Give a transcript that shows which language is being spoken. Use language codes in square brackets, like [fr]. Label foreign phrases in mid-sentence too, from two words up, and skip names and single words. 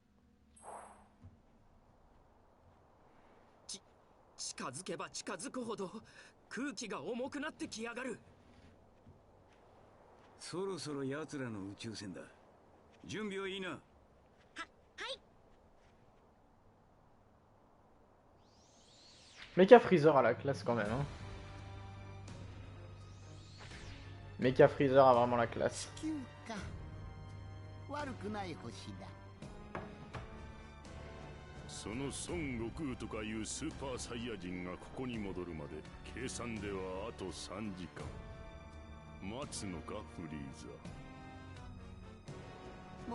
[ja] 近づけば近づくほど空気が重くなってきやがる。そろそろ奴らの宇宙船だ。準備はいいな。はい。 [fr] Mecha Freezer a la classe quand même. Hein. Mecha Freezer a vraiment la classe. [ja] 地球か。悪くない星だ。その孫悟空とかいうスーパーサイヤ人がここに戻るまで計算ではあと3時間待つのか、フリーザ。